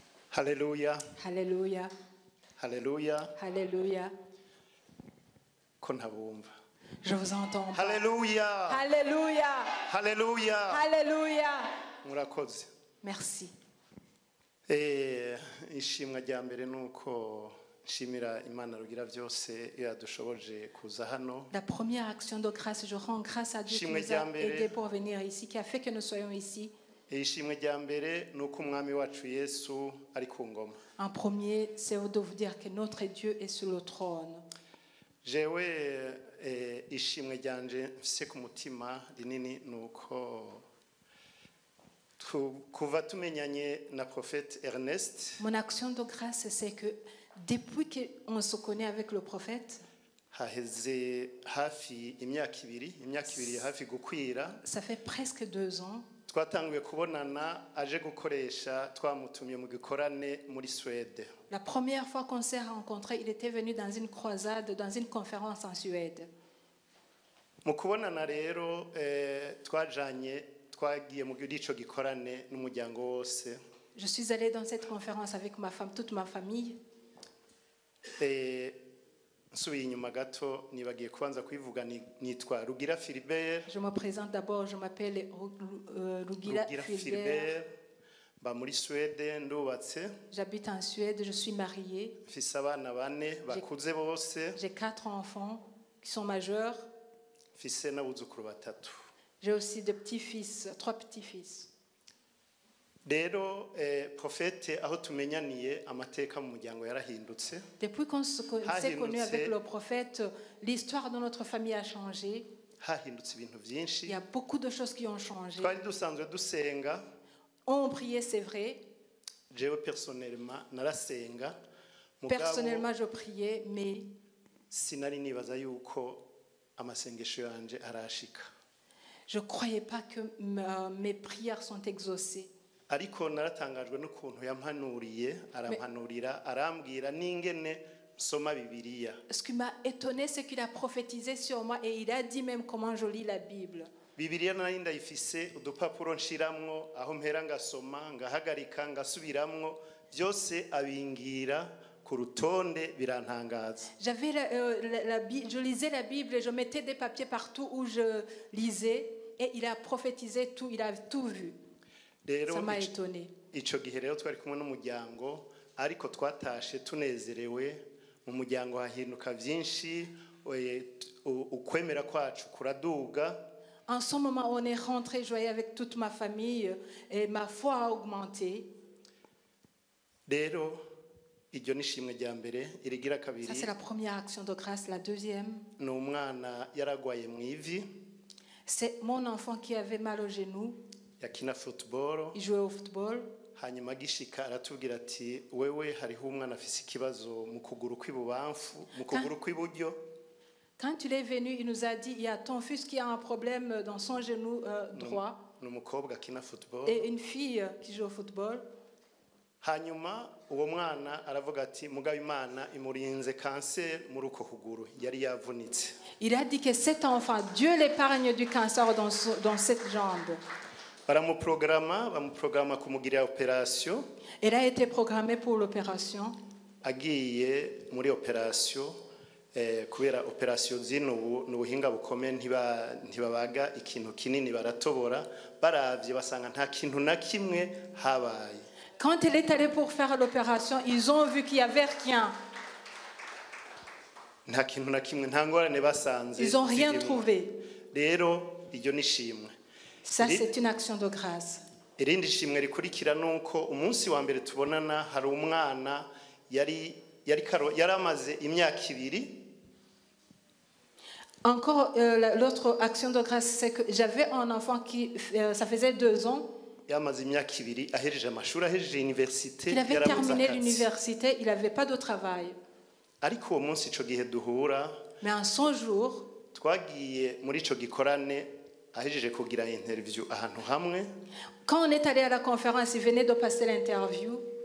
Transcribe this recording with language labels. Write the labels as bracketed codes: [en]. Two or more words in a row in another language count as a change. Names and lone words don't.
[fr] Hallelujah. Hallelujah. Hallelujah. Hallelujah. Je vous entends. Hallelujah. Hallelujah. Hallelujah. Hallelujah. [rn] Murakoze. [fr] Merci. [rn] Ishimwa rya mbere nuko nshimira Imana rugira byose yadushoboje kuza hano. [fr] La première action de grâce, je rends grâce à Dieu qui nous a aidés pour venir ici, qui a fait que nous soyons ici. [rn] Ishimwe rya mbere nuko umwami wacu Yesu ari ku ngoma. [fr] En premier, c'est de vous dire que notre Dieu est sur le trône. [rn] Jewe ishimwe ryanje mfise ku mutima rinini nuko kuva tumenyanye na prophète Ernest. [fr] Mon action de grâce, c'est que depuis qu'on se connaît avec le prophète, [rn] haheze hafi imyaka ibiri hafi gukwira. [fr] Ça fait presque 2 ans. [rn] Twatanguye kubonana aje gukoresha twamutumye mu gikorane muri Suède. [fr] La première fois qu'on s'est rencontrés, il était venu dans une croisade, dans une conférence en Suède. [rn] Mu kubonana rero twajanye twagiye mu gico gikorane n'umuryango wose. [fr] Je suis allée dans cette conférence avec ma femme, toute ma famille. [rn] Nsubiye inyuma gato nibagiye kubanza kwivuga nitwa Rugira Philbert. [fr] Je me présente d'abord, je m'appelle Rugira Philbert. [rn] Ba muri Suède ndubatse. [fr] J'habite en Suède, je suis mariée. [rn] Mfise abana bane bakuze bose. [fr] J'ai 4 enfants qui sont majeurs. [rn] Mfise n'abuzukuru batatu. [fr] J'ai aussi des petits-fils, 3 petits-fils. [rn] Rero prophète aho tumenyaniye amateka mu muryango yarahindutse. [fr] Depuis qu'on s'est connu avec le prophète, l'histoire de notre famille a changé. [rn] Hahindutse ibintu byinshi. [fr] Il y a beaucoup de choses qui ont changé. [rn] Twari dusanzwe dusenga. [fr] On priait, c'est vrai. [rn] Jewe personnellement narasenga. [fr] Personnellement je priais, mais [rn] sinari nibaza yuko amasengesho yanje arashika. [fr] Je croyais pas que mes prières sont exaucées. [rn] Ariko naratangajwe n'ukuntu yampanuriye arampanurira arambwira n'ingene nsoma Bibiliya. [fr] Ce qui m'a étonné, c'est qu'il a prophétisé sur moi et il a dit même comment je lis la Bible. [rn] Bibiliya nari ndayifise udupapuro nshiramwo aho mpera ngasoma ngahagarika ngasubiramwo byose abingira ku rutonde birantangaza. [fr] J'avais je lisais la Bible et je mettais des papiers partout où je lisais et il a prophétisé tout, il a tout vu. Ça m'a étonné. [rn] Ico gihe rero twari kumwe n'umuryango ariko twatashe tunezerewe mu muryango hahinduka byinshi ukwemera kwacu kuraduga. [fr] En ce moment, on est rentré joyeux avec toute ma famille et ma foi a augmenté. [rn] Rero iryo nishimwe rya mbere irigira kabiri. [fr] Ça c'est la première action de grâce. La deuxième, [rn] no umwana yaragwaye mu ivi. [fr] C'est mon enfant qui avait mal au genou. [rn] Yakina football. [fr] Il jouait au football. [rn] Hanyuma gishika aratubwira ati wewe hariho umwana afise ikibazo mu kuguru kw'ibubamfu mu kuguru kw'iburyo. [fr] Quand il est venu, il nous a dit il y a ton fils qui a un problème dans son genou droit. [rn] N'umukobwa akina football. [fr] Et une fille qui joue au football. [rn] Hanyuma uwo mwana aravuga ati mugabe Imana imurinze cancer muri uko kuguru yari yavunitse. [fr] Il a dit que cet enfant, Dieu l'épargne du cancer dans cette jambe. [rn] Bamuprograma kumugirira opération. [fr] Il a été programmé pour l'opération. [rn] Agiye muri opération kubera opération zino n'ubuhinga bukomeye ntibabaga ikintu kinini baratobora baravye basanga nta kintu na kimwe habaye. [fr] Quand il est allé pour faire l'opération, ils ont vu qu'il y avait rien. [rn] Nta kintu na kimwe nta ngorane basanze. [fr] Ils ont rien trouvé. [rn] Rero iryo nishimwe. [fr] Ça c'est une action de grâce. [rn] Irindi shimwe rikurikira nuko umunsi wa mbere tubonana hari umwana yari amaze imyaka 2. [fr] Encore l'autre action de grâce, c'est que j'avais un enfant qui ça faisait 2 ans. Il avait terminé l'université, il n'avait pas de travail. Mais en son jour, quand on est allé à la conférence, il venait de passer l'interview.